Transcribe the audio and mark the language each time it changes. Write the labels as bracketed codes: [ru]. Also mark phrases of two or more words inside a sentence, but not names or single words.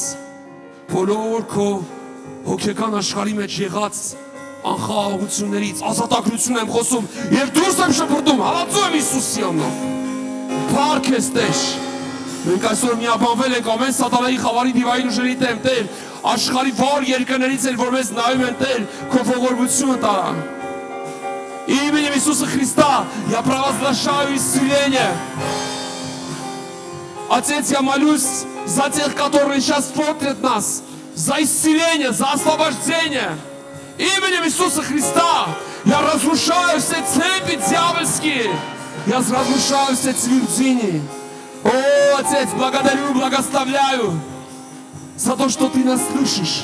[hy] բոլոր քո հոգեկան աշխարհի մեջ եղած անխաղաղություններից ազատագրություն եմ խոսում եւ դուրս եմ շփրտում հալածում եմ Հիսուսի անունով փառք ես Տեր մենք այսօր միաբանվել ենք ամեն սատանայի խավարի դիվային ուժերի դեմ Տեր աշխարհի վար երկրներից էլ որ մեզ նայում են Տեր քո ողորմությունը տարա [ru] Именем Иисуса Христа я провозглашаю исцеление Отец, я молюсь за тех, которые сейчас смотрят нас за исцеление, за освобождение Именем Иисуса Христа я разрушаю все цепи дьявольские я разрушаю все твердыни О, Отец, благодарю, благословляю за то, что Ты нас слышишь.